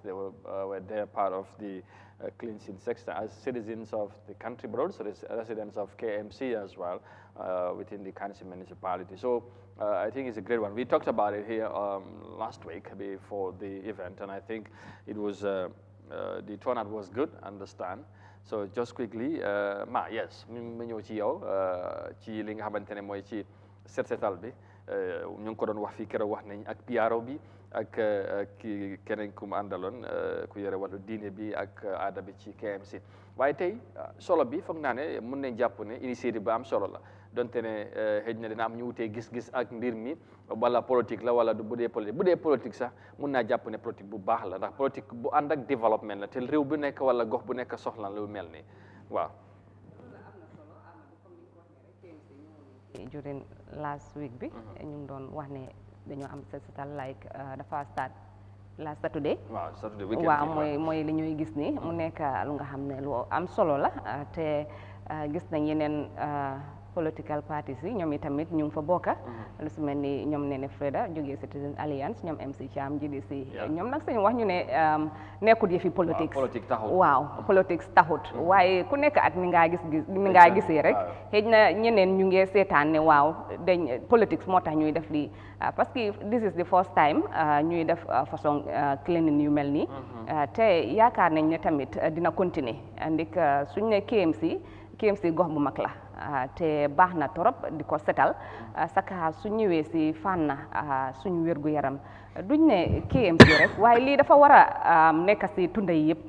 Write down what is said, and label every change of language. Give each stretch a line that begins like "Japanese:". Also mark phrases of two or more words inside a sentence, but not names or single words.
English: They were there part of the cleansing sector as citizens of the country, but also residents of KMC as well within the Kansi municipality. So I think it's a great one. We talked about it here last week before the event, and I think it was the turnout was good, understand. So just quickly, yes,
Wolof: ma ñëw ci yow ci li nga xamante ne mooy ci set setal bi ñu ngi ko doon wax fii keroog wax nañ ak PRO bi ak ki keneen ku mu àndaloon ku yore wàllu diine bi ak aada bi ci KMC waaye tey solo bi foog naa ne mën nañ jàpp ne initiative ba am solo la donte ne xëy na dina am ñu wutee gis-gis ak mbir mi wala politique la wala bu dee politique sax mun naa jàpp ne politique bu baax la ndax politique bu ànd ak développement la te réew bu nekk wala gox bu nekk soxla lu mel nii waaw.
English: during last week
Wolof: bi ñu ngi doon wax ne dañoo am set setal like dafa
English: start last Saturday.
Wolof: waaw
English: Saturday weekend
Wolof: waaw mooy li ñuy gis ni mu nekk lu nga xam ne lu am solo la te gis nañ yeneen
English: political parties
Wolof: yi ñoom itamit ñu ngi fa bokka lu si mel ni ñoom Nene Freda jógee Citizen Alliance ñoom MC Cham GDC ñoom nag sañu wax ñu ne nekkut yëfi politique waaw politique taxut waaye ku nekk ak ni ngaa gisee rek xëy na ñeneen ñu ngi seetaan ne waaw dañ politique moo tax ñuy def lii
French: parce que
English: this is the first time
Wolof: ñuy def façon cleaning yu mel nii te yaakaar nañ ne tamit dina continuer ndik suñ ne KMC gox bu mag la te baax na torop di ko setal saka su ñëwee si fànn suñu wérgu yaram duñ ne KMC rek waaye lii dafa war a nekk si tunda yi yëpp